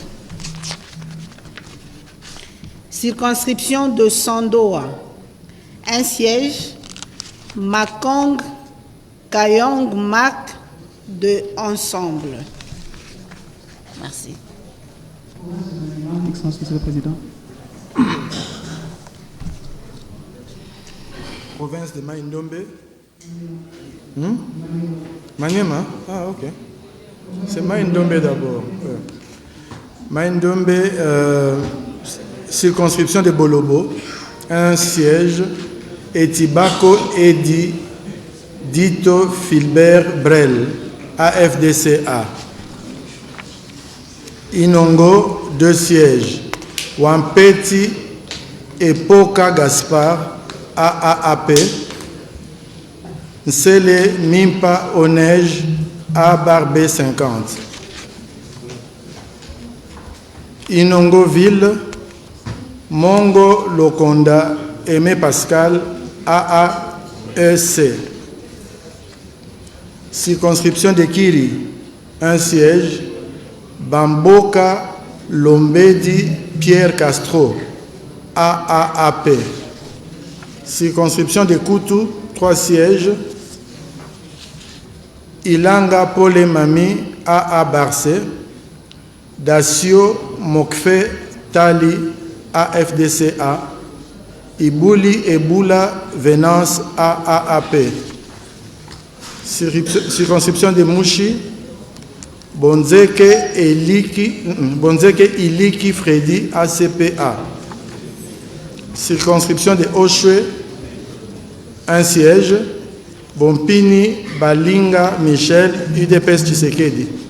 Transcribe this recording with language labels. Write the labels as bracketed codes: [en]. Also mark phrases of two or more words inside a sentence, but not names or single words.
[fr] Circonscription de Sandoa, un siège, Makong Kayong Mak de Ensemble. Merci. Excellence, Monsieur le Président. Province de Maïndombe. Maniema. Ah, ok. C'est Maïndombe d'abord. Maïndombe, circonscription de Bolobo, un siège, Etibako Edi Dito Filbert Brel, AFDCA. Inongo, 2 sièges, Wampeti Epoka Gaspard, AAAP, Nsele Mimpa Onej, ABARB 50. Inongoville, Mongo Lokonda, Aimé Pascal, AAEC. Circonscription de Kiri, un siège, Bamboka Lombedi Pierre Castro, AAAP. Circonscription de Koutou, 3 sièges, Ilanga Pole Mami, AA Barcé, Dacio Mokfe Tali, AFDCA, Ibouli Eboula Venance, AAAP. Circonscription de Mouchi, Bonzeke Iliki Freddy, ACPA. Circonscription de Oshwe, un siège, Bompini Balinga Michel, UDPS Tshisekedi.